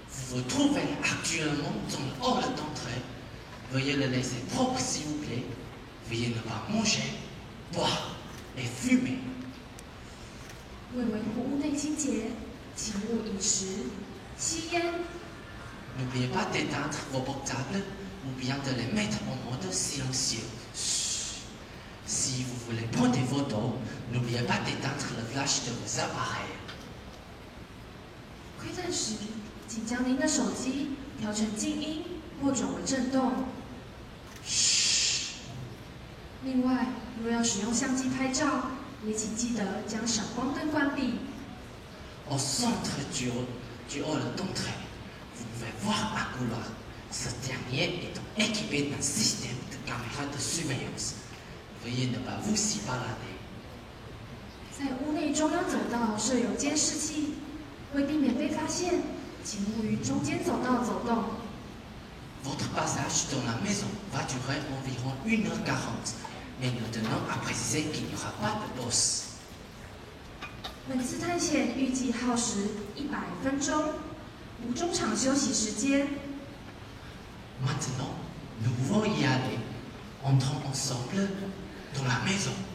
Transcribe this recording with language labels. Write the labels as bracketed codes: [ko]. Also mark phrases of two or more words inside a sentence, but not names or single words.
[fr] vous trouvez actuellement dans le hall d'entrée. Veuillez le laisser propre s'il vous plaît. Veuillez ne pas manger, boire et fumer. [zh] 为维护屋内清洁，请勿饮食、吸烟。 [fr] N'oubliez pas d'éteindre vos portables ou bien de les mettre en mode silencieux. Chut. Si vous voulez prendre des photos, n'oubliez pas d'éteindre le flash de vos appareils. [zh] 窥探时，请将您的手机调成静音或转为震动。 [fr] Chut. [zh] 另外，若要使用相机拍照，也请记得将闪光灯关闭。 [fr] Au centre du hall d'entrée, vous pouvez voir un couloir. Ce dernier est équipé d'un système de caméras de surveillance. Veuillez ne pas vous y balader. [zh] 在屋内中央走道设有监视器，为避免被发现，请勿于中间走道走动。 [fr] Votre passage dans la maison va durer environ 1h40, mais nous tenons à préciser qu'il n'y aura pas de boss. [zh] 本次探险预计耗时100分钟，无中场休息时间。 [fr] Maintenant, nous pouvons y aller. Entrons ensemble dans la maison.